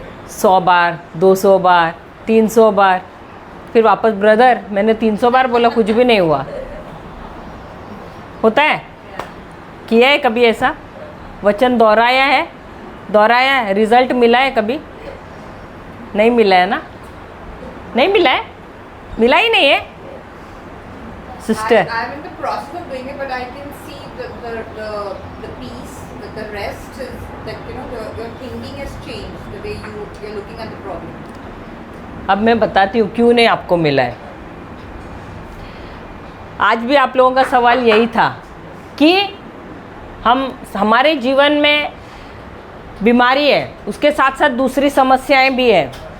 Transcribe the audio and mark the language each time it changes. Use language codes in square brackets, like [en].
[hi] 100 बार, 200 बार, 300 बार, फिर वापस ब्रदर मैंने 300 बार बोला, कुछ भी नहीं हुआ। होता है? किया है कभी ऐसा? वचन दोहराया है, रिजल्ट मिला है कभी? नहीं मिला है ना? नहीं मिला है, मिला ही नहीं है sister. [en] I'm in the process of doing it, but I can see the peace, the rest is that your thinking has changed, the way you're looking at the problem. [hi] अब मैं बताती हूँ क्यों नहीं आपको मिला है। आज भी आप लोगों का सवाल यही था कि हमारे जीवन में बीमारी है, उसके साथ साथ दूसरी समस्याएं भी है।